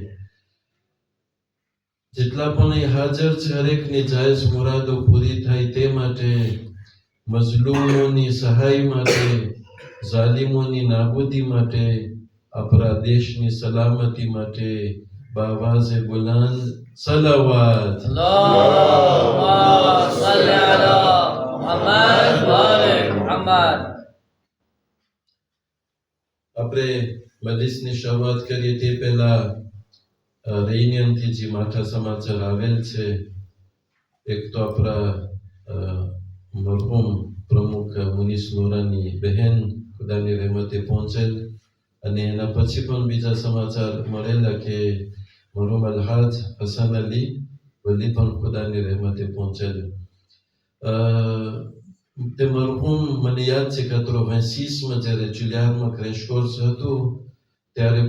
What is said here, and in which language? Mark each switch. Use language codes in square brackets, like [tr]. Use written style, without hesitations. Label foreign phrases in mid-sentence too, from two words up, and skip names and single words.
[gu] જેટલા પણ અહીં હાજર છે હરેકની જાયઝ મુરાદો પૂરી થાય તે માટે મઝલૂમોની સહાય માટે ઝાલિમોની નાબૂદી માટે આપણા દેશની સલામતી માટે [ur] باآواز بلند [gu] સલાવત [ar] اللهم صل على محمد وآل محمد [gu] આપણે મજલિસની શરૂઆત કરીએ તે પહેલા રેયુનિયનથી જે માઠા સમાચાર આવેલ છે એક તો આપણા મરહૂમ પ્રમુખ મુનીસ નોરાની બહેન ખુદાની રહેમતે પહોંચેલ અને એના પછી પણ બીજા સમાચાર મળેલા કે મરહૂમ અલહાજ હસન અલી વલી પણ ખુદાની રહેમતે પહોંચેલ તે મરહૂમ મને યાદ છે કે 86માં જ્યારે જુલિયારમાં [en] crash course [gu] હતું ત્યારે